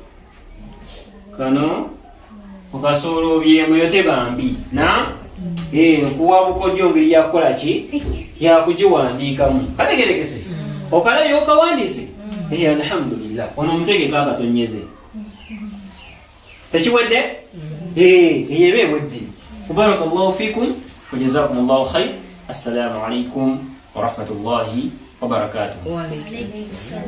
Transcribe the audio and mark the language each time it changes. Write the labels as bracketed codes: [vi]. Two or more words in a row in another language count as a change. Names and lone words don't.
[lg] kano okasolobyemu yo tebambi na okuwa bukodyo ngeri yakukola ki yakugiwandiikamu kategerekese okalabye okawandiise alhamdulillah ono omutegeka akatonyeze tekiwedde eyeba ewedde [ar] بارك الله فيكم وجزاكم الله خير. السلام عليكم ورحمة الله وبركاته.